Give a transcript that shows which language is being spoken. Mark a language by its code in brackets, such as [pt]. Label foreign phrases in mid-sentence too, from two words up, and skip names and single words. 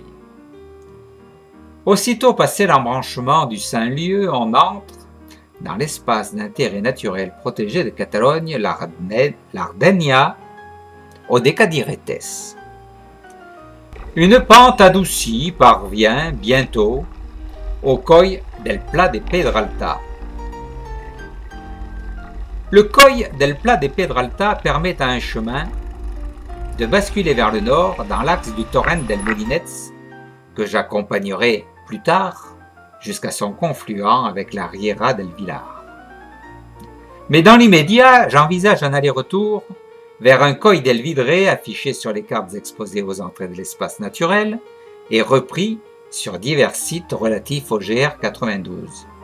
[fr] Aussitôt passé l'embranchement du Saint-Lieu, on entre dans l'espace d'intérêt naturel protégé de Catalogne, [ca] l'Ardenya, au Decadiretes. [fr] Une pente adoucie parvient bientôt au [ca] Coll del Pla de Pedralta. [fr] Le [ca] Coll del Pla de Pedralta [fr] permet à un chemin de basculer vers le nord dans l'axe du [ca] Torrent del Molinets, [fr] que j'accompagnerai plus tard jusqu'à son confluent avec la [ca] Riera del Vilar. [fr] Mais dans l'immédiat, j'envisage un aller-retour vers un [ca] Coll del Vidre [fr] affiché sur les cartes exposées aux entrées de l'espace naturel et repris sur divers sites relatifs au GR 92.